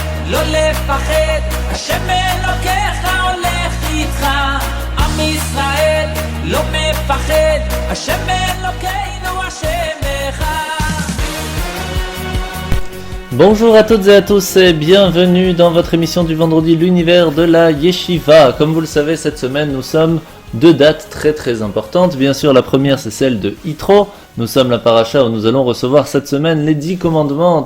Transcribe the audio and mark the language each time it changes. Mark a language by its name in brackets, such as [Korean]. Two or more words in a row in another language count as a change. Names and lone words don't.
[Hebrew] לא לפחד, השם אלוקיך הולך איתך. עם ישראל לא מפחד, השם אלוקינו השם אחד. [French] Bonjour à toutes et à tous et bienvenue dans votre émission du vendredi, l'univers de la Yeshiva. Comme vous le savez, cette semaine nous sommes deux dates très importantes. Bien sûr, la première c'est celle de Yitro. Nous sommes la paracha où nous allons recevoir cette semaine les 10 commandements.